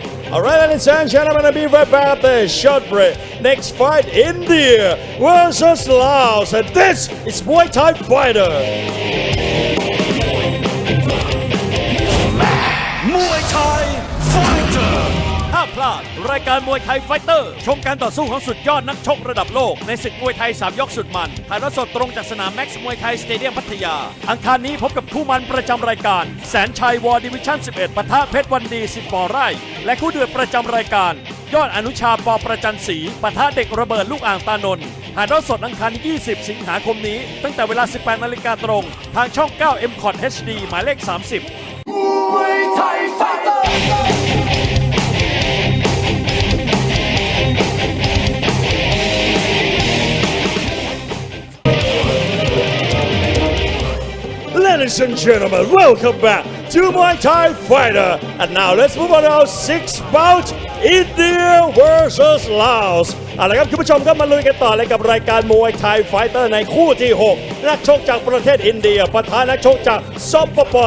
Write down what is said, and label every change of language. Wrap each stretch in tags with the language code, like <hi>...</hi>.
<en>All right, ladies and gentlemen, I'll be right back after a short break. Next fight, India versus Laos, and this is Muay Thai Fighter.</en> <th>Muay Thai Fighter ห้ามพลาดรายการมวยไทยไฟเตอร์ชมการต่อสู้ของสุดยอดนักชกระดับโลกในศึกมวยไทย3ยกสุดมันถ่ายทอดสดตรงจากสนาม Max มวยไทยสเตเดียมพัทยาอังคารนี้พบกับคู่มันประจำรายการแสนชัยวอร์ดิวิชั่น11ปะทะเพชรวันดี10 ปอไร่และคู่เดือดประจำรายการยอดอนุชาปอประจันศรีปะทะเด็กระเบิดลูกอ่างตานนท์ถ่ายทอดสดอังคาร20 สิงหาคมนี้ตั้งแต่เวลา 18 นาฬิกาตรงทางช่อง 9 MCOT HD หมายเลข 30</th> <en>Muay Thai Fighter Ladies and gentlemen, welcome back to Muay Thai Fighter. And now let's move on to our 6th bout, India versus Laos.</en> <th>เอาละครับคุณผู้ชมครับมาลุยกันต่อเลยกับรายการมวยไทยไฟเตอร์ในคู่ที่ 6 นักชกจากประเทศอินเดียปะทะนักชกจากสปป.</th>